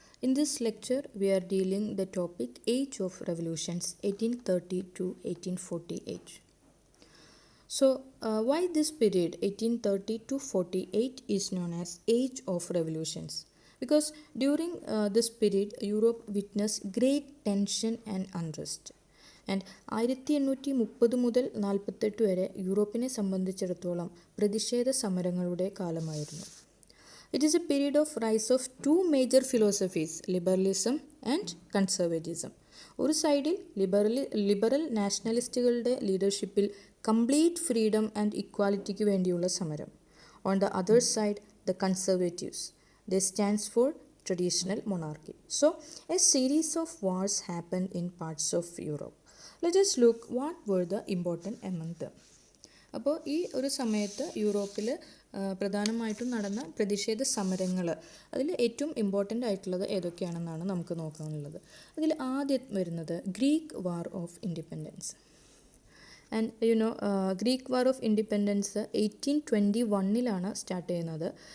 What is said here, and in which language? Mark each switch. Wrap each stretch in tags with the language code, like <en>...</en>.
<en>In this lecture, we are dealing the topic Age of Revolutions 1830 to 1848. So, why this period 1830 to 48 is known as Age of Revolutions? Because during this period, Europe witnessed great tension and unrest.</en> <ml>And 1830 മുതൽ 48 വരെ യൂറോപ്പിനെ സംബന്ധിച്ചിടത്തോളം പ്രതിഷേധ സമരങ്ങളുടെ കാലമായിരുന്നു.</ml> <en>It is a period of rise of two major philosophies, liberalism and conservatism.</en> <ml>ഒരു സൈഡിൽ liberal നാഷണലിസ്റ്റുകളുടെ ലീഡർഷിപ്പിൽ complete freedom and ഇക്വാലിറ്റിക്ക് വേണ്ടിയുള്ള സമരം.</ml> <en>On the other side the conservatives. They stands for traditional monarchy. So, a series of wars happened in parts of Europe. Let us look what were the important among them.</en> <ml>അപ്പോൾ ഈ ഒരു സമയത്ത് യൂറോപ്പിൽ പ്രധാനമായിട്ടും നടന്ന പ്രതിഷേധ സമരങ്ങൾ, അതിൽ ഏറ്റവും ഇമ്പോർട്ടൻ്റ് ആയിട്ടുള്ളത് ഏതൊക്കെയാണെന്നാണ് നമുക്ക് നോക്കാനുള്ളത്. അതിൽ ആദ്യം വരുന്നത് Greek war of independence. And Greek war of independence 1821 start ചെയ്യുന്നത്.</ml>